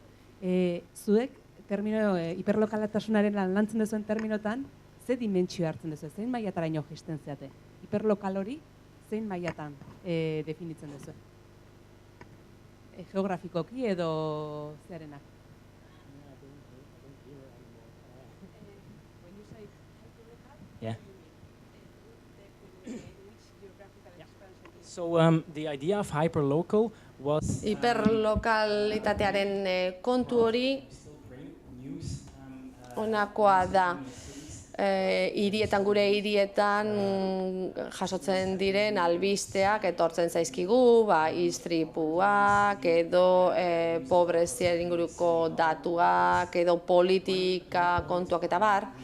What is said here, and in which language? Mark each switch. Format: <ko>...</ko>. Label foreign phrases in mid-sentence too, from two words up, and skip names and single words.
<eu>Zuek, hiperlokaltasunaren lantzen duzuen terminotan, ze dimentsio hartzen duzu, zein mailataraino jaisten zeate? Hiperlokal hori, zein mailatan definitzen duzu? Geografikoki edo zearenak?</eu> <en>Yeah. So the idea of hyperlocal was</en> <eu>hiperlokalitatearen kontu hori honakoa da. Gure hirietan jasotzen diren albisteak etortzen zaizkigu, istripuak edo pobreziaren inguruko datuak edo politika kontuak eta bar.</eu>